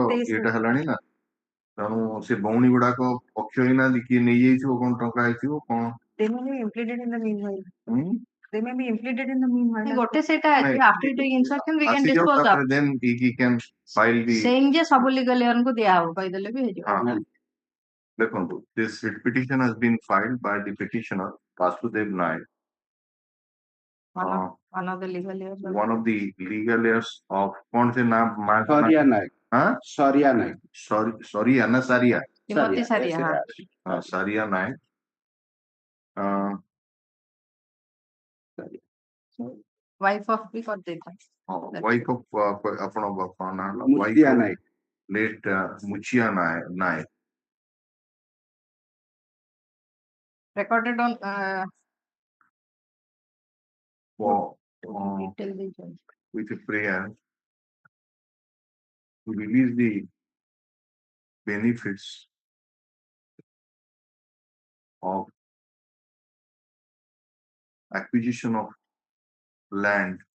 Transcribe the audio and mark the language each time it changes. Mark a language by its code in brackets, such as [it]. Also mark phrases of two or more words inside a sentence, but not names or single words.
[or] 23 ଇଏଟା ହେଲାଣି ନା ତେଣୁ ସେ ଭଉଣୀ ଗୁଡାକ ପକ୍ଷ ହେଇନାହାନ୍ତି କିଏ ନେଇଯାଇଥିବ କଣ ଟଙ୍କା ହେଇଥିବ କଣ [en] they may be implicated in the meanwhile [or] ହୁଁ? [en] they may be implicated in the meanwhile [or] ଗୋଟେ ସେଇଟା ଅଛି ନାଇଁ, [en] after taking instruction we can [or] ଆସିଯାଉ [en] dispose of ତାପରେ then he can file the [or] saying ଯେ ସବୁ [en] legal air [or] ଙ୍କୁ ଦିଆହବ କହିଦେଲେ ବି ହେଇଯିବ ହଁ ଦେଖନ୍ତୁ [en] this writ petition has been filed by the petitioner Vasudev Naik one of the legal air one of the legal heirs of [hi] कौन से नाम [en] Saria Naik. [hi] हाँ [en] Saria Naik. sorry Anna Saria Timothy Saria हाँ Saria Naik wife of [or] ବି କରିଦେଇଥା [en] wife of [or] ଆପଣ କଣ ନାଁ ହେଲା wife [en] Mutia of Naik. late Muchia Naik recorded on for [or] detail ଦେଇଛନ୍ତି [en] with a prayer to release the benefits of acquisition of land